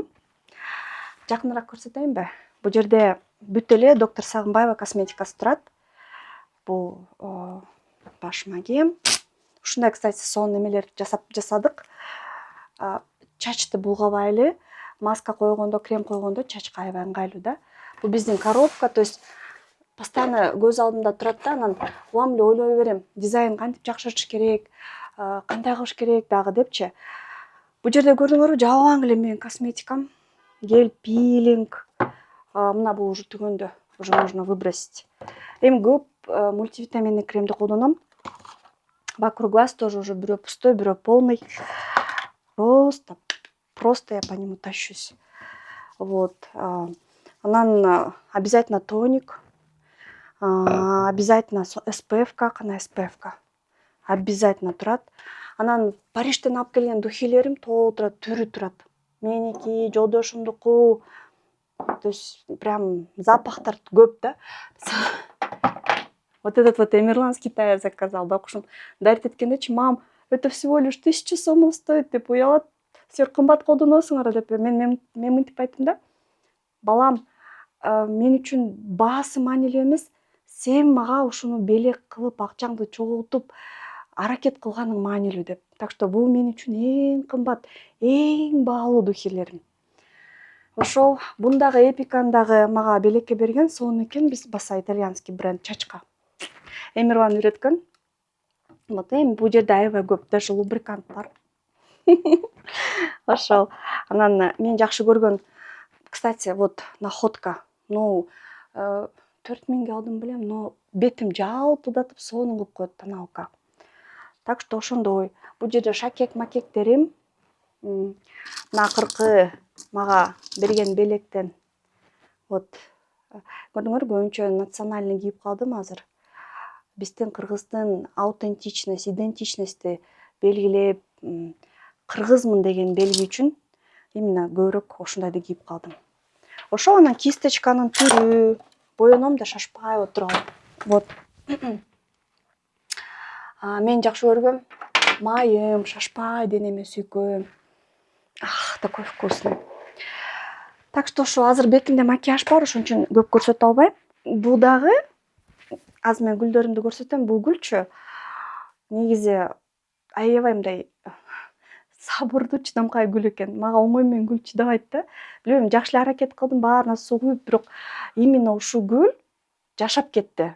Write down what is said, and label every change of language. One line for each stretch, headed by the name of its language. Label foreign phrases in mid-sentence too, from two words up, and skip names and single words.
Kyrgyz: Жакыныраак көрсөтөйүнбү? Бул жерде бүт эле доктор Сагынбаева косметикасы турат. Бул баш магем. Ушундай, кстати, сонун эмелер жасадык. Чачты булгабайлы, маска койгондо, крем койгондо чачка аябай ыңгайлуу да. Бул биздин коробка,
Russian: то есть постоянно
Kyrgyz: көз алдымда турат да, анан улам эле ойлой берем, дизайн кантип жакшыртыш керек, кандай кылыш керек дагы депчи. Бул жерде көрдүңөрбү, жабаң эле менин косметикам. Гель пилинг. Мына бул уже түгөндө,
Russian: уже можно выбросить.
Kyrgyz: Эми көп мультивитаминный кремди колдоном.
Russian: Вокруг глаз тоже уже бирөө пустой, бирөө полный. Просто я по нему тащусь. Вот. Анан обязательно тоник. Обязательно SPF-ка, кана SPF-ка.
Kyrgyz: Обязательно турат. Анан Париштен алып келген духилерим толтура түрү турат. Меники, жолдошумдуку.
Russian: То есть прям
Kyrgyz: запахтар көп да.
Russian: Вот этот вот Эмерлан с Китая заказал, да,
Kyrgyz: кушум дарит эткендечи,
Russian: мам, это всего лишь 1000 сомов стоит
Kyrgyz: деп уялат. Силер кымбат колдоносуңар деп мен мынтип айттым да. Балам, мен үчүн баасы маанилүү эмес, сен мага ушуну белек кылып, акчаңды чогултуп, аракет кылганың маанилүү деп.
Russian: Так что
Kyrgyz: бул мен үчүн эң кымбат, эң баалуу духилерим. Ошол бундагы эпиканы дагы мага белекке берген сонун экен, биз баса
Russian: итальянский бренд
Kyrgyz: чачка. Эмерлан үйрөткөн. Вот эми бул жерде аябай көп, даже лубрикант бар. Ошол. Анан мен жакшы көргөн,
Russian: кстати, вот находка.
Kyrgyz: 4000 алдым билем, но бетим жалпылдатып сонун кылып коет тоналка.
Russian: Так что
Kyrgyz: ошондой. Бул жерде шакек-макектерим. Мына акыркы мага берген белектен. Вот. Көрдүңөрбү, өнчө национальный кийип калдым азыр. Биздин кыргыздын аутентичность, идентичностьти белгилеп, кыргызмын деген белги үчүн именно көбүрөөк ошондойду кийип калдым. Ошол анан кисточканын түрү, боеном да шашпай отуралым. Вот. Мен жакшы көргөм майым, шашпай денеме сүйкөм.
Russian: Такой вкусный. Так что
Kyrgyz: ошо азыр бетимде макияж бар, ошон үчүн көп көрсөтө албайм. Бул дагы азыр мен гүлдөрүмдү көрсөтөм. Бул гүлчү негизи аябай мындай сабырдуу, чыдамкай гүл экен. Мага оңой менен гүл чыдабайт да. Билбейм, жакшы эле аракет кылдым, баарына суу куюп, бирок именно ушул гүл жашап кетти.